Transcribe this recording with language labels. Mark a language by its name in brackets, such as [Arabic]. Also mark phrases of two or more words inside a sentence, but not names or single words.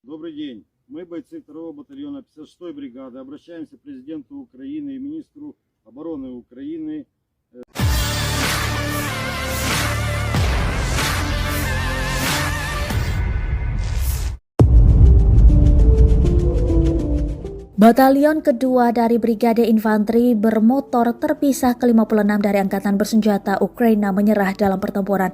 [Russian] Добрый день. Мы, бойцы 2-го батальона 56-й бригады, обращаемся к президенту Украины и министру обороны Украины. [Indonesian] Batalion kedua dari Brigade Infanteri bermotor terpisah ke-56 dari Angkatan Bersenjata Ukraina menyerah dalam pertempuran.